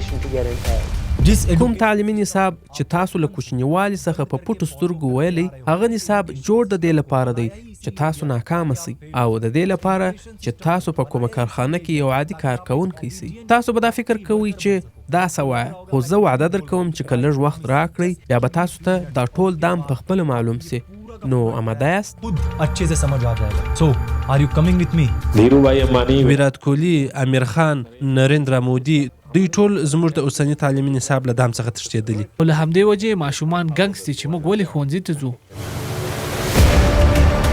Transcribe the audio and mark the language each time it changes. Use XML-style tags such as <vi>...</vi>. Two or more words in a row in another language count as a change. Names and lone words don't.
<ps>کوم تعلیمي نصاب چې تاسو له کوچنیوالي څخه په پټو سترګو ویلی، هغه نصاب جوړ د دې لپاره دی چې تاسو ناکامه سئ او د دې لپاره چې تاسو په کومه کارخانه کې یو عادي کارکوونکی سئ. تاسو به دا فکر کوئ چې دا څه وایه، خو زه وعده در کوم چې که لږ وخت راکړئ بیا به تاسو ته دا ټول دام په خپله معلوم سي. نو آماده یاست؟</ps> <ur>خود اچھے سے سمجھ آ جائے گا.</ur> <en>so are you coming with me?</en> <ps>ویرات کوهلی، امیر خان، نریندرا مودي، دوی ټول زموږ د اوسني تعلیمي نصاب له دام څخه تښتېدلي. له همدې وجې ماشومان ګنګس دي چې موږ ولې ښوونځي ته ځو.</ps>